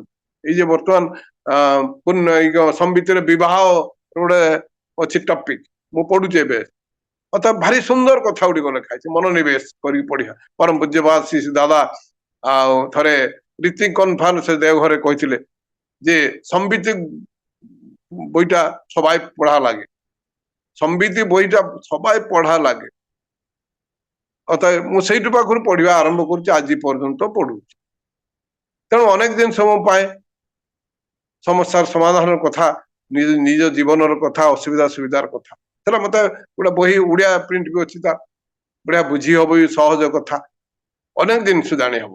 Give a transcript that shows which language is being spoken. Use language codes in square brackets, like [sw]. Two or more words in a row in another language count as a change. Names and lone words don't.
[or] ଏଇ ଯେ ବର୍ତ୍ତମାନ ସମ୍ବିତରେ ବିବାହ ଗୋଟେ ଅଛି ଟପିକ, ମୁଁ ପଢୁଛି ଏବେ। ଅର୍ଥାତ ଭାରି ସୁନ୍ଦର କଥା ଗୁଡିକ ଲେଖା ହେଇଛି, ମନୋନିବେଶ କରିକି ପଢିବା। ପରମ ପୂଜ୍ୟପାଦ ଶ୍ରୀ ଦାଦା ଆଉ ଥରେ ରୀତିକ କନଫରେନ୍ସ ଦେଓଘରେ କହିଥିଲେ [bn] যে সম্বিতি বইটা সবাই পড়া লাগে, সম্বিতি বইটা সবাই পড়া লাগে। [or] অর্থাৎ ମୁଁ ସେଇଠୁ ପାଖରୁ ପଢିବା ଆରମ୍ଭ କରୁଛି, ଆଜି ପର୍ଯ୍ୟନ୍ତ ପଢୁଛି। ତେଣୁ ଅନେକ ଜିନିଷ ମୁଁ ପାଏ, ସମସ୍ୟାର ସମାଧାନର କଥା, ନିଜ ଜୀବନର କଥା, ଅସୁବିଧା ସୁବିଧାର କଥା। ସେଟା ମତେ ଗୋଟେ ବହି ଓଡିଆ ପ୍ରିଣ୍ଟ ବି ଅଛି, ତା ବଢିଆ ବୁଝି ହବ, ସହଜ କଥା, ଅନେକ ଜିନିଷ ଜାଣି ହବ।